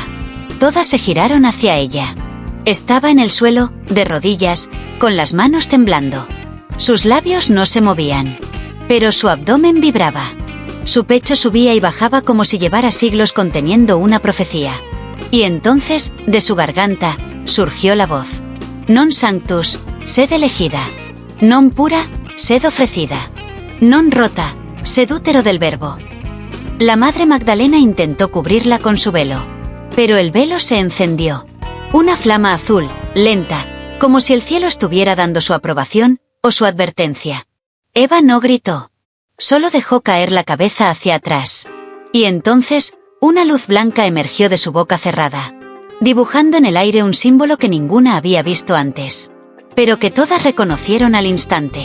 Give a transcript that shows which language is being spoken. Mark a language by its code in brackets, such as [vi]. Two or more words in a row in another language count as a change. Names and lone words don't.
[es] Todas se giraron hacia ella. Estaba en el suelo, de rodillas, con las manos temblando. Sus labios no se movían, pero su abdomen vibraba. Su pecho subía y bajaba como si llevara siglos conteniendo una profecía. Y entonces, de su garganta, surgió la voz. [la] Non sanctus, sed elegida. Non pura, sed ofrecida. Non rota, sed [es] útero del verbo. La Madre Magdalena intentó cubrirla con su velo. Pero el velo se encendió. Una flama azul, lenta, como si el cielo estuviera dando su aprobación, o su advertencia. Eva no gritó. Solo dejó caer la cabeza hacia atrás. Y entonces, una luz blanca emergió de su boca cerrada, dibujando en el aire un símbolo que ninguna había visto antes, pero que todas reconocieron al instante.